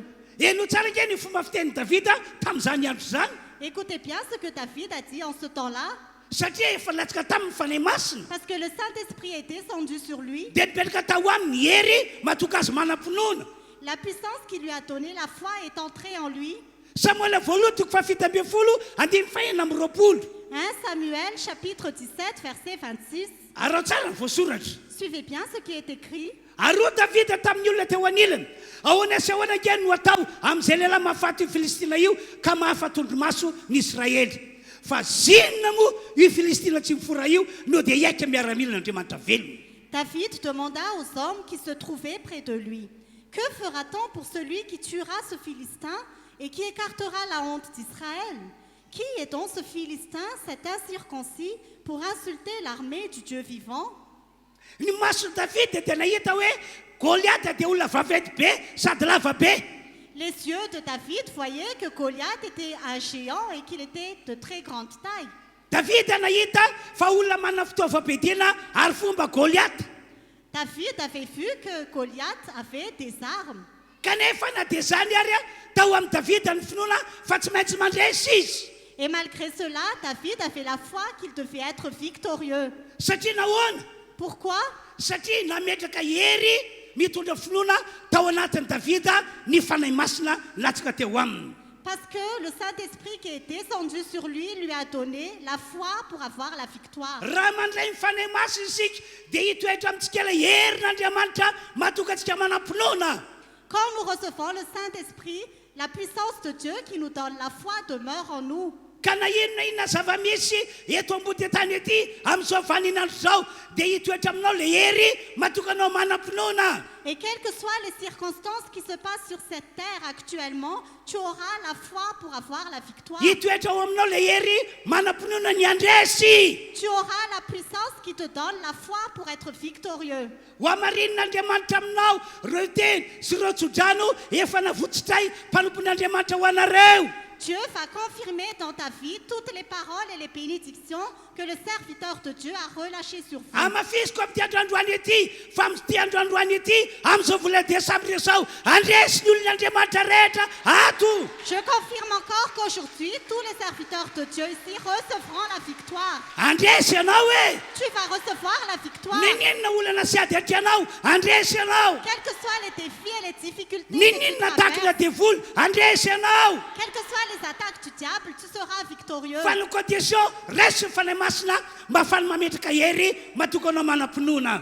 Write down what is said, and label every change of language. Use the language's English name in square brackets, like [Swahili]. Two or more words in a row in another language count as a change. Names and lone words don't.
[Malagasy] Eno tsara nge ny fomba fitenin'i Davida tamin'izany andro zany [French] Écoutez bien ce que David a dit en ce temps-là, [Malagasy] satria efa latsaka tamin'ny fanahy masina [French] parce que le Saint-Esprit est descendu sur lui. [Malagasy] dia nipetraka tao aminy hery matoka azy manam-pinoana. [French] La puissance qui lui a donné la foi est entrée en lui. [Malagasy] Samuel voalohany toko fafito ambin'ny folo andiny faenina amby roapolo [French] 1 Samuel chapitre 17 verset 26. [Malagasy] arao tsara ny voasoratra. [French] Suivez bien ce qui est écrit. [Malagasy] Aroa Davida tamin'ny olona teo anilany ahoana sy ahoana nge no atao amin'izay lehilahy mahafaty io Filistina io ka mahafatondromaso ny Israely. Fa zinona moa io Filistina tsy mifora io no dia iaika miara-milan'Andriamanitra velona. [French] David demanda aux hommes qui se trouvaient près de lui, « Que fera-t-on pour celui qui tuera ce Philistin et qui écartera la honte d'Israël? Qui est donc ce Philistin, cet incirconcis, pour insulter l'armée du Dieu vivant ?» [Malagasy] Ny maso Davida dia nahita hoe Goliata dia olona vaventy be sady lava be. [French] Les yeux de David voyaient que Goliath était un géant et qu'il était de très grande taille. [Malagasy] Davida nahita fa olona manana fitaovam-piadiana ary fomba Goliata. [French] David avait vu que Goliath avait des armes. [Malagasy] Kanefa na dia zany ary tao amin'ny Davida ny finoana fa tsy maintsy mandresy izy. [French] Et malgré cela, David avait la foi qu'il devait être victorieux. [Malagasy] Satria nahoana? [French] Pourquoi? [Malagasy] Satria nametraka hery mitondra finoana tao anatin'ny Davida ny fanahy masina latsaka teo aminy. [French] Parce que le Saint-Esprit qui est descendu sur lui a donné la foi pour avoir la victoire. [Malagasy] Raha mandray ny fanahy masina isika dia hitoetra amintsika ilay herin'Andriamanitra mahatonga antsika manam-pinoana. [French] Quand nous recevons le Saint-Esprit, la puissance de Dieu qui nous donne la foi demeure en nous. [Malagasy] Ka na inona zava-misy eto ambony tany ety amin'izao vaninandro zao dia hitoetra aminao ilay hery mahatonga anao manam-pinoana. [French] Et quelles que soient les circonstances qui se passent sur cette terre actuellement, tu auras la foi pour avoir la victoire. [Malagasy] Hitoetra ao aminao ilay hery manam-pinoana ny andresy. [French] Tu auras la puissance qui te donne la foi pour être victorieux. [Malagasy] Ho amarin'Andriamanitra aminao ireo teny sy ireo tsodrano efa navotsitray mpanompon'Andriamanitra ho anareo. [French] Dieu va confirmer dans ta vie toutes les paroles et les bénédictions que le serviteur de Dieu a relâchées sur vous. [Malagasy] Amafisiko amin'ity androandroany ity fa amin'ity androandroany ity amin'izao vola desambra izao andresy ny olon'Andriamanitra rehetra ato. [French] Je confirme encore qu'aujourd'hui, tous les serviteurs de Dieu ici recevront la victoire. [Malagasy] Andresy ianao e. [French] Tu vas recevoir la victoire. [Malagasy] Ninina olana sy ady atianao andresy ianao. [French] Quels que soient les défis et les difficultés que tu [Malagasy] Ninina takina [French] traverses, [Malagasy] devoly andresy ianao. [French] quelles que soient les attaques du diable, tu seras victorieux. [Malagasy] Fa ny condition resy ny fanahy masina mba afahany mametraka hery matokanao manam-pinoana.